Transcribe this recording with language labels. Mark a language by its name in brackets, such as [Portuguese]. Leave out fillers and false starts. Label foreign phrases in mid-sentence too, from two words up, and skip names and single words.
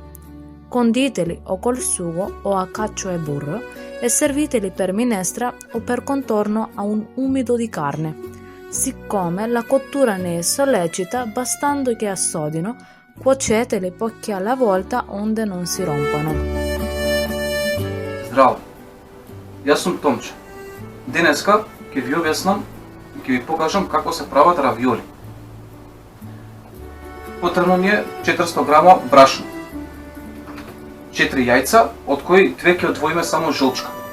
[Italian] Conditeli o col sugo o a cacio e burro e serviteli per minestra o per contorno a un umido di carne. Siccome la cottura ne è sollecita, bastando che assodino, cuoceteli pochi alla volta onde non si rompano. [Macedonian] Здраво! Јас сум Томче. Денеска ќе ви објаснам и ќе ви покажам како се прават равиоли. Потребно ни е 400 грама брашно, 4 јајца, од кои 2 ќе одвоиме само жолчка.